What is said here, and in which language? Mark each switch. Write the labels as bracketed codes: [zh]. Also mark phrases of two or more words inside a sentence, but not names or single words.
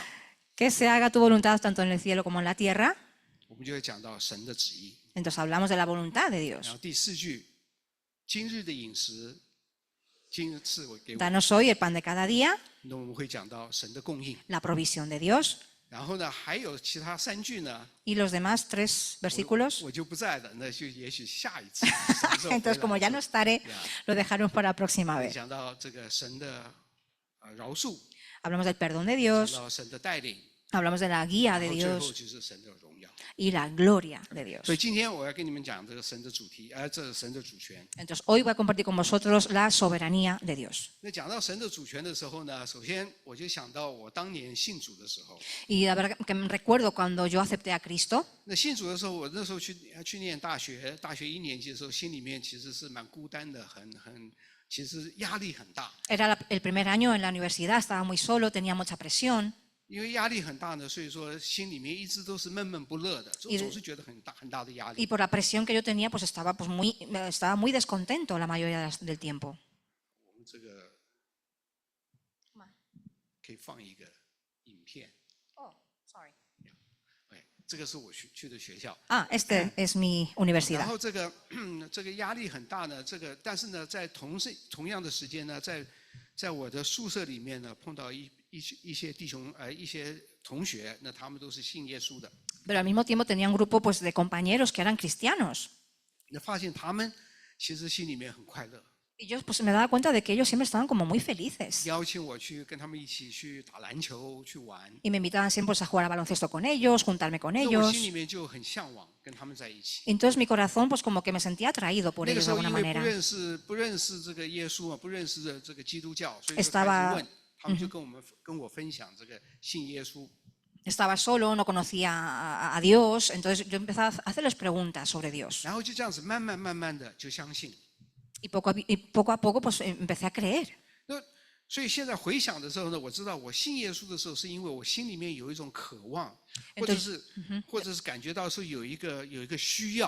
[es] que se haga tu voluntad tanto en el cielo como en la tierra. [zh] 我们就会讲到神的旨意。 [es] Entonces hablamos de la voluntad de [zh] 然 [es] Dios. [zh] 后第4句，今日的饮食，今日赐给我。 [es] Danos hoy el pan de cada día, [zh] 那我们会讲到神的供应。 [es] la provisión de Dios. [zh] 然后呢，还有其他3句呢， [es] Y los demás 3 versículos. [zh] 我就不在了，那就也许下一次。什么时候回来 [es] Entonces como ya no estaré, lo dejaremos para la próxima vez. [zh] 讲到这个神的饶恕， [es] Hablamos del perdón de [zh] 讲 [es] Dios, [zh] 到神的带领， [es] hablamos de la guía [zh] 然 [es] de [zh] 后最后 [es] Dios [zh] 就是神的荣耀。 [es] y la gloria de Dios. [zh] 所以今天我要跟你们讲这个神的主题，这是神的主权。 [es] Entonces hoy voy a compartir con vosotros la soberanía de Dios. [zh] 那讲到神的主权的时候呢，首先我就想到我当年信主的时候。 [es] Y la verdad que me recuerdo cuando yo acepté a Cristo. [zh] 那信主的时候，我那时候去念大学1年级的时候，心里面其实是蛮孤单的，其实压力很大。 [es] Era el primer año en la universidad, estaba muy solo, tenía mucha presión. [zh] 因为压力很大呢，所以说心里面一直都是闷闷不乐的，总是觉得很大的压力。 [es] Y por la presión que yo tenía, pues estaba muy descontento la mayoría del tiempo. [zh] 我们这个可以放一个影片。 [en] Oh, sorry. [zh] 这个是我去的学校。 [es] Ah, este es mi [zh] 然 [es] universidad. [zh] 后这个压力很大呢，但是呢，在同样的时间呢，在我的宿舍里面呢，碰到一些弟兄一些同学，那他们都是信耶稣的。 [es] Pero al mismo tiempo tenía un grupo pues, de compañeros que eran cristianos. [zh] 那发现他们其实心里面很快乐。 [es] Y yo pues me daba cuenta de que ellos siempre estaban como muy felices. [zh] 邀请我去跟他们一起去打篮球去玩。 [es] Y me invitaban siempre pues, a jugar a baloncesto con ellos, juntarme con [zh] 那我 [es] ellos. [zh] 心里面就很向往跟他们在一起。 [es] Entonces mi corazón pues como que me sentía atraído por [zh] 那个 [es] ellos [zh] 时 [es] de [zh] 候 [es] alguna [zh] 因为 [es] manera. [zh] 不认识这个耶稣嘛，不认识这个基督教，所以就开 [es] Estaba- [zh] 始问，他们就跟我分享这个信耶稣。 [es] Estaba solo, no conocía a Dios, entonces yo empezaba a hacerles preguntas sobre Dios. [zh] 然后就这样子慢慢的就相信。 [es] Y poco a poco pues empecé a creer. [zh] 那所以现在回想的时候呢，我知道我信耶稣的时候，是因为我心里面有一种渴望，或者是感觉到说有一个需要。